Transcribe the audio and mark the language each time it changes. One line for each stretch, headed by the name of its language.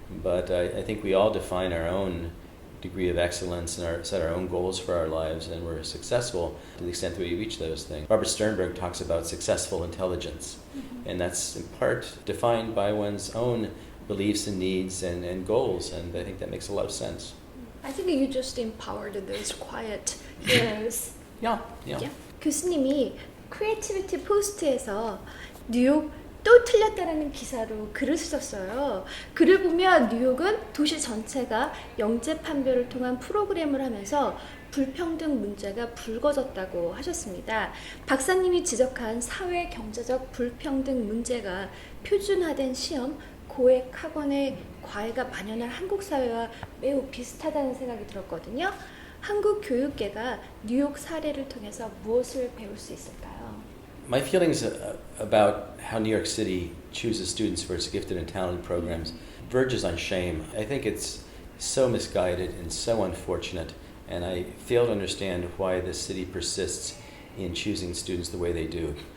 English: But I think we all define our own degree of excellence and set our own goals for our lives, and we're successful to the extent that we reach those things. Robert Sternberg talks about successful intelligence, and that's in part defined by one's own beliefs and needs and goals, and I think that makes a lot of sense. I think you just empowered those quiet heroes. Yeah.
Korean: 교수님이 크리에이티비티 포스트에서 뉴욕 또 틀렸다라는 기사로 글을 쓰셨어요. 글을 보면 뉴욕은 도시 전체가 영재 판별을 통한 프로그램을 하면서 불평등 문제가 불거졌다고 하셨습니다. 박사님이 지적한 사회 경제적 불평등 문제가 표준화된 시험, 고액 학원의 과외가 만연한 한국 사회와 매우 비슷하다는 생각이 들었거든요. 한국 교육계가 뉴욕 사례를 통해서 무엇을 배울 수 있을까요?
English: My feelings about how New York City chooses students for its gifted and talented programs verges on shame. I think it's so misguided and so unfortunate, and I fail to understand why the city persists in choosing students the way they do.